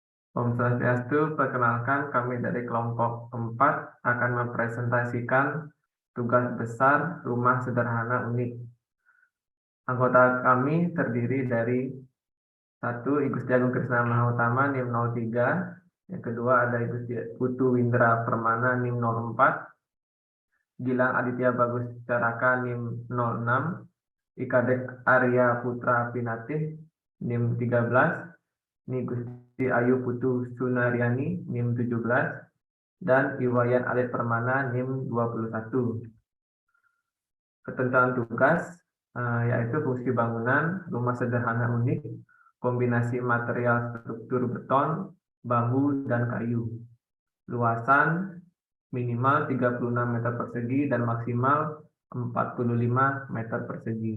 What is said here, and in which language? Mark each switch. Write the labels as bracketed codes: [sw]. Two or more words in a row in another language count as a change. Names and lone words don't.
[id] Om Swastiastu, perkenalkan kami dari kelompok 4 akan mempresentasikan tugas besar rumah sederhana unik. Anggota kami terdiri dari 1. I Gusti Agung Krisna Mahautama NIM 03, yang kedua ada I Gusti Putu Windra Permana NIM 04, Gilang Aditya Bagus Caraka NIM 06, Ikadek Arya Putra Pinatih NIM 13, Ni Gusti Ayu Putu Sunaryani NIM 17, dan Iwayan Alit Permana NIM 21. Ketentuan tugas yaitu fungsi bangunan rumah sederhana unik, kombinasi material struktur beton, bambu, dan kayu. Luasan minimal 36 meter persegi dan maksimal 45 meter persegi.